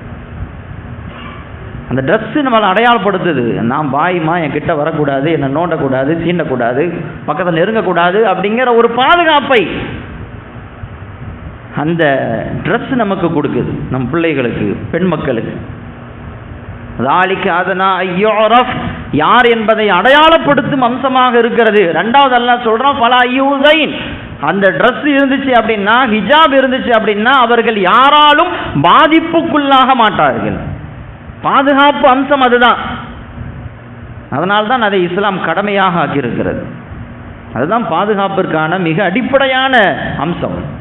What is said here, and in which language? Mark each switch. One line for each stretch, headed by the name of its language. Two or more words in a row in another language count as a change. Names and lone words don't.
Tamil: அந்த ட்ரெஸ்ஸு நம்மளை அடையாளப்படுத்துது. நான் பாய்மா, என் கிட்ட வரக்கூடாது, என்னை நோண்டக்கூடாது, சீண்டக்கூடாது, பக்கத்தில் நெருங்கக்கூடாது அப்படிங்கிற ஒரு பாதுகாப்பை அந்த ட்ரெஸ் நமக்கு கொடுக்குது, நம் பிள்ளைகளுக்கு, பெண் மக்களுக்கு.
Arabic: ذَلِكَ أَدْنَىٰ أَن يُعْرَفْ,
Tamil: யார் என்பதை அடையாளப்படுத்தும் அம்சமாக இருக்கிறது. 2வது அல்லாஹ் சொல்றான்,
Arabic: فَلَا يُؤْذَيْنَ,
Tamil: அந்த ட்ரெஸ் இருந்துச்சு அப்படின்னா, ஹிஜாப் இருந்துச்சு அப்படின்னா அவர்கள் யாராலும் பாதிப்புக்குள்ளாக மாட்டார்கள். பாதுகாப்பு அம்சம் அதுதான். அதனால்தான் அதை இஸ்லாம் கடமையாக ஆக்கியிருக்கிறது. அதுதான் பாதுகாப்பிற்கான மிக அடிப்படையான அம்சம்.